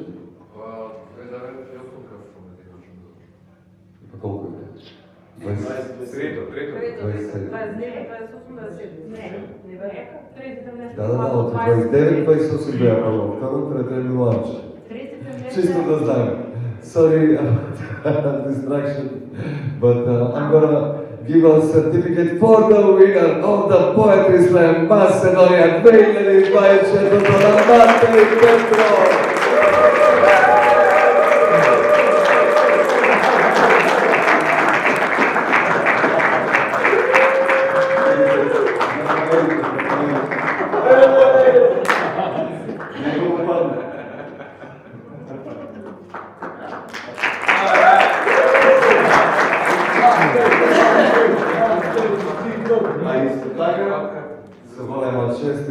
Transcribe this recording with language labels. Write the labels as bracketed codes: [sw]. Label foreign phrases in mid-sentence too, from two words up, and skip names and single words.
[mk] 29 и 8 красо не имаше. Па колку е? 27. Да, од 29, 28 беа прво, второ, трето е Миланчо. Чисто да знаем. [en] Sorry, distraction, but I'm gonna give a certificate for the winner of the Poetry Slam Macedonia 2024, Matej Petrov. [mk] Чест и